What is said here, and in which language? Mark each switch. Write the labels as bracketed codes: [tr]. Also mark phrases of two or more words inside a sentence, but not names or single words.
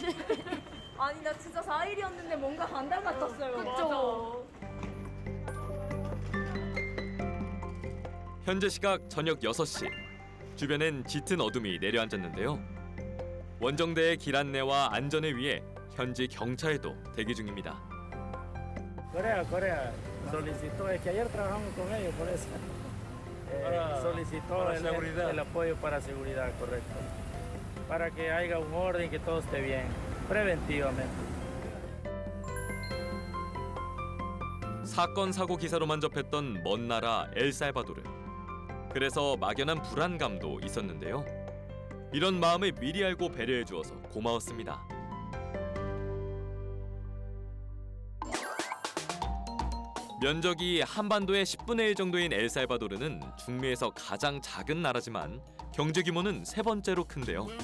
[ko] 아니 나 진짜 4일이었는데 뭔가 반달 같았어요. 그쵸? 현재 시각 저녁 6시. 주변엔 짙은 어둠이 내려앉았는데요. 원정대의 길 안내와 안전을 위해 현지 경찰도 대기 중입니다. [es] Corea solicitó, es que ayer trabajamos con ellos por eso. Solicitó el apoyo para seguridad, correcto. Para que haya un orden, que todo esté bien, preventivamente. [ko] 사건 사고 기사로만 접했던 먼 나라 엘살바도르. 그래서 막연한 불안감도 있었는데요. 이런 마음을 미리 알고 배려해 주어서 고마웠습니다. 면적이 한반도의 10분의 1 정도인 엘살바도르는 중미에서 가장 작은 나라지만 경제 규모는 세 번째로 큰데요.